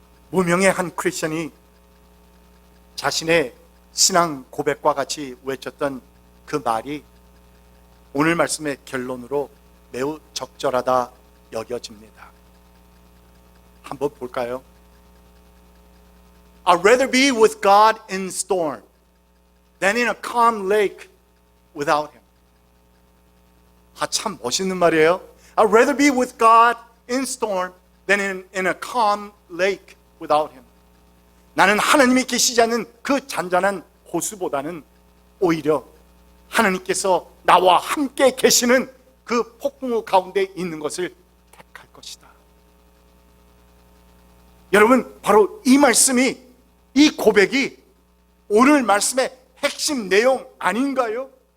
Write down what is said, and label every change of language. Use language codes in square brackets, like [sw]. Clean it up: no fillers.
[ko] 무명의 한 크리스천이 자신의 신앙 고백과 같이 외쳤던 그 말이 오늘 말씀의 결론으로 매우 적절하다 여겨집니다. 한번 볼까요? [en] I'd rather be with God in storm than in a calm lake without Him. [ko] 참 멋있는 말이에요. [en] I'd rather be with God in storm than in a calm lake without Him. [ko] 나는 하나님이 계시지 않는 그 잔잔한 호수보다는 오히려 하나님께서 나와 함께 계시는 그 폭풍우 가운데 있는 것을 택할 것이다. 여러분, 바로 이 말씀이, 이 고백이 오늘 말씀의 핵심 내용 아닌가요?